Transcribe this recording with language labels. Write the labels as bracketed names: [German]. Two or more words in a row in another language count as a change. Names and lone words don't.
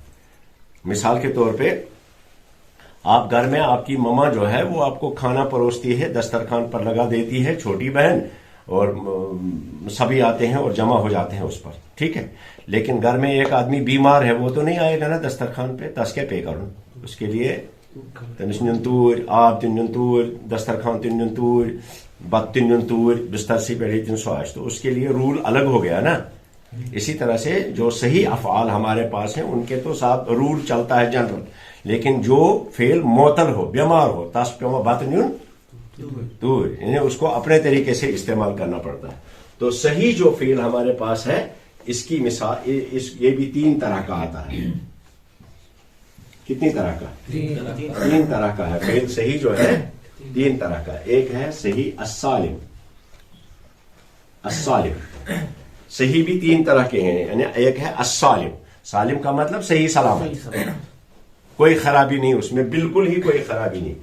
[Urdu] مثال کے طور پہ آپ گھر میں آپ کی مما جو ہے وہ آپ کو کھانا پروستی ہے، دسترخوان پر لگا دیتی ہے، چھوٹی بہن، اور سبھی آتے ہیں اور جمع ہو جاتے ہیں اس پر، ٹھیک ہے. لیکن گھر میں ایک آدمی بیمار ہے، وہ تو نہیں آئے گا نا دسترخوان پہ، تس کے پے کروں اس کے لیے [Kashmiri] تمس نیون توٗرۍ آب تہِ نیون توٗرۍ، دسترخوان تہِ نیون توٗرۍ، بت تہِ نیون توٗرۍ، [Urdu] بستر سے پہلے دن سو آج، تو اس کے لیے رول الگ ہو گیا نا. اسی طرح سے جو صحیح افعال ہمارے پاس ہیں ان کے تو ساتھ رول چلتا ہے جنرل، لیکن جو فعل معطل ہو، بیمار ہو، [Kashmiri] تس پیوان بت نیون توٗرۍ، [Urdu] یعنی اس کو اپنے طریقے سے استعمال کرنا پڑتا ہے. تو صحیح جو فعل ہمارے پاس ہے اس کی مثال یہ بھی 3 طرح کا آتا ہے. کتنی طرح کا؟ 3 طرح کا ہے فعل صحیح جو ہے، 3 طرح کا. ایک ہے صحیح السالم، السالم صحیح بھی 3 طرح کے ہیں، یعنی ایک ہے السالم، سالم کا مطلب صحیح سلامت، کوئی خرابی نہیں اس میں، بالکل ہی کوئی خرابی نہیں.